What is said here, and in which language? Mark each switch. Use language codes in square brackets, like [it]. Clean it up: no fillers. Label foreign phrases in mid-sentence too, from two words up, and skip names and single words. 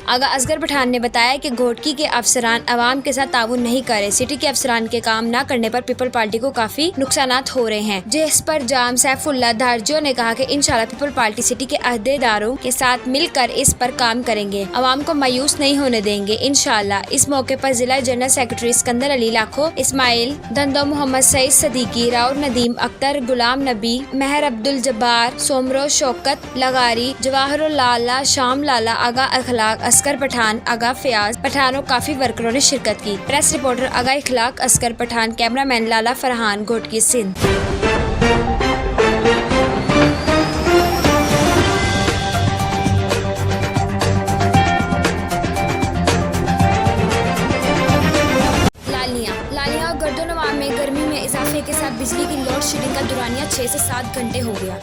[ur] آغا اصغر پٹھان نے بتایا کہ گھوٹکی کے افسران عوام کے ساتھ تعاون نہیں کر رہے. سٹی کے افسران کے کام نہ کرنے پر پیپل پارٹی کو کافی نقصانات ہو رہے ہیں، جس پر جام سیف اللہ دھارجو نے کہا کہ ان شاء اللہ پیپل پارٹی سٹی کے عہدیداروں کے ساتھ مل کر اس پر کام کریں گے، عوام کو مایوس نہیں ہونے دیں گے ان شاء اللہ. اس موقع پر ضلع [en] general secretary [ur] سکندر علی لاکھو، اسماعیل دھندھو، محمد سعید صدیقی، راؤر ندیم اختر، غلام نبی، مہر عبدالجبار، سومرو شوکت لغاری، جواہرل لالہ، شام لالہ، آغا اخلاق اصغر پٹھان، آغا فیاض پٹھانوں کافی ورکروں نے شرکت کی. [en] press reporter [ur] آغا اخلاق اصغر پٹھان، کیمرہ مین لالہ فرحان، گھوٹکی سندھ. کے ساتھ بجلی کی [en] load shedding [ur] کا دورانیہ 6 سے 7 گھنٹے ہو گیا.